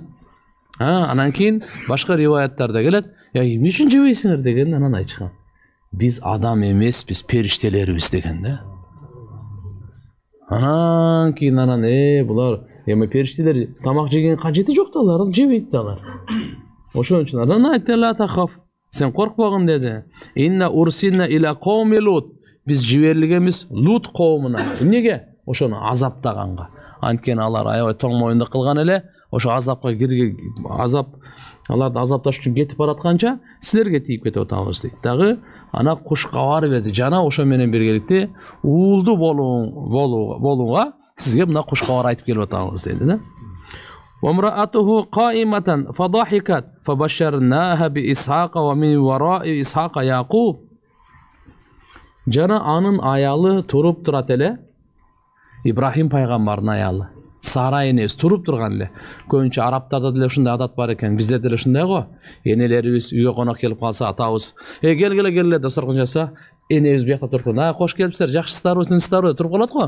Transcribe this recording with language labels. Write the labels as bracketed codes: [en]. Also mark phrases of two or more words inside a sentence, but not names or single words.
[ky] Анан кийин башка риваяттарда келет, эмне үчүн жебейсиңер деген анан айтышкан. Биз адам эмеспиз, периштелерибиз деген да. Анан кийин булар эми периштелер тамак жеген кажети жок да, алар жебейт да алар. Ошон үчүн анан айтты, [ar] لا تخف, [ky] сен коркпогун деди. [ar] إنا أرسلنا إلى قوم لوط. [ky] Биз жиберилгенбиз Лут коомуна. Эмнеге? Ошону азаптаганга. Анткени алар аябай тоң моюндук кылган эле, ошо азапка аларды азапташ үчүн кетип баратканча силерге тийип кетип атабыз дейт. Дагы ана кушкабар берди. Жана ошо менен биргеликте уулду болууга сизге мына кушкабар айтып келип атабыз деди да. [ar] وامرأته قائمة فضحكت فبشرناها بإسحاق ومن وراء إسحاق يعقوب. [ky] Жана анын аялы туруп турат эле, Ибрахим пайгамбардын аялы. Сара энебиз туруп турган эле. Көбүнчө арабтарда деле ушундай адат бар экен, бизде деле ушундай го. Энелерибиз үйгө конок келип калса, атабыз, келгиле дасторкон жаса, энебиз биякта туруп, кош келипсиздер, жакшысыздарбы, тынчсыздарбы туруп калат го.